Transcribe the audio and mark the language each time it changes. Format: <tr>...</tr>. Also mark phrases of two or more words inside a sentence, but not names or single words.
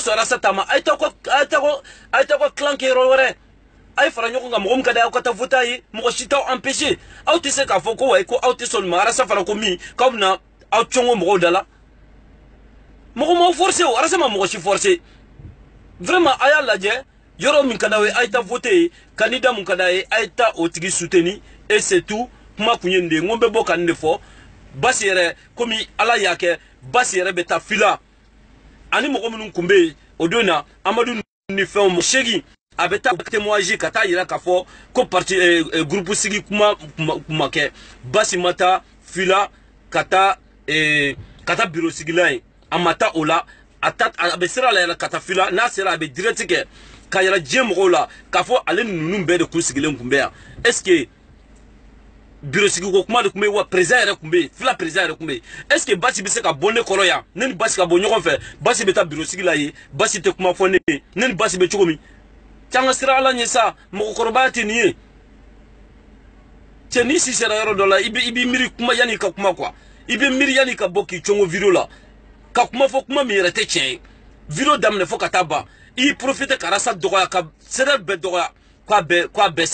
<bm>sɔn Arasa ta ma a ye taa ko kilan kɛ yɔrɔ wɛrɛ a ye fara ɲɔgɔn kan mɔgɔ min ka di aw ka taa voter ye mɔgɔ si t'aw empêcher aw tɛ se k'a fɔ ko wayi ko aw tɛ sɔn nin ma Arasa fana ko min k'aw bɛna aw cɔngɔ mɔgɔw da la mɔgɔ m'aw forcer o Arasa ma mɔgɔ si forcer vraiment a y'a lajɛ yɔrɔ min ka d'aw ye a ye taa voter ye candidat mun ka d'a ye a ye taa o tigi soutenir</bm> <fr>et c'est tout</fr> <bm>kuma kun ye nin de ye n ko n bɛ bɔ ka nin de fɔ basi yɛrɛ komi ala y'a kɛ basi yɛrɛ bɛ taa fila ani mɔgɔ minnu kun bɛ yen o don na Amadu ni fɛnw mɔgɔ seegin a bɛ taa témoignage ka taa yira k'a fɔ ko parti groupe sigi kuma kɛ basi ma taa fila ka taa bureau sigila ye a ma taa o la a bɛ sira la yɛrɛ ka taa fila n'a sera a bɛ direct kɛ ka yɛrɛ diɲɛ mɔgɔw la k'a fɔ ale ni ninnu bɛɛ de kun sigilen kun bɛ yan</bm> <fr>est ce que</fr> <bm>bureau sigi ko kuma de kun bɛ yen wa président yɛrɛ kun bɛ yen fila président yɛrɛ kun bɛ yen</bm> <fr>est ce que</fr> <bm>basi bɛ se ka bɔ ne kɔrɔ yan ne ni basi ka bɔ ɲɔgɔn fɛ basi bɛ taa bureau sigi la ye basi tɛ kuma fɔ ne ye ne ni basi bɛ cogo min cɛ an ka sira ala ɲɛ sa mɔgɔkɔrɔbaya tɛ nin ye cɛ n'i si sera yɔrɔ dɔ la i b'i miiri kuma yanni i ka kuma quoi i bɛ miiri yanni i ka bɔ k'i cɔngɔ vidéo la ka kuma fɔ kuma min yɛrɛ tɛ tiɲɛ ye vidéo daminɛ fo ka taa ban i y'i profiter ka Arasa dɔgɔya ka Sédar bɛɛ dɔgɔya k'a bɛɛ</bm>